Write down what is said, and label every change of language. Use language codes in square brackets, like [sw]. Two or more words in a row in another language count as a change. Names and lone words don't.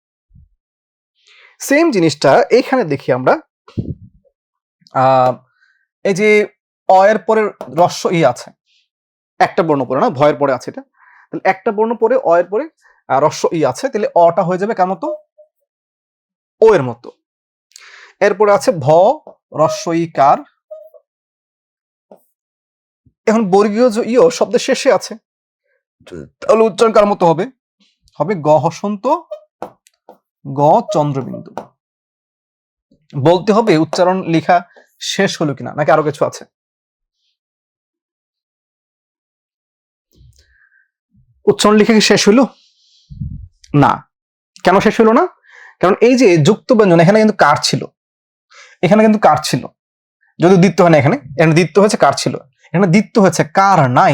[bn] সেম জিনিসটা এখানে দেখি আমরা, এই যে অ এর পরে রস্য ই আছে, একটা বর্ণ পরে না, ভয়ের পরে আছে এটা, তাহলে একটা বর্ণ পরে অ এর পরে রস্য ই আছে, তাহলে অটা হয়ে যাবে কার মতো? ও এর মতো। এরপরে আছে ভ রস্য ই কার। এখন বর্গীয় যে ইও শব্দের শেষে আছে, তাহলে উচ্চারণ কার মতো হবে? হবে গ হসন্ত গ চন্দ্রবিন্দু। বলতে হবে উচ্চারণ লেখা শেষ হলো কিনা, নাকি আরো কিছু আছে? উচ্চারণ লেখা কি শেষ হইলো? না। কেন শেষ হইলো না? কারণ এই যে যুক্ত ব্যঞ্জন এখানে কিন্তু কার ছিল, এখানে কিন্তু কার ছিল, যদি দ্বিত্ব হয় না, এখানে এখানে দ্বিত্ব হয়েছে, কার ছিল, এখানে দ্বিত্ব হয়েছে, কার নাই।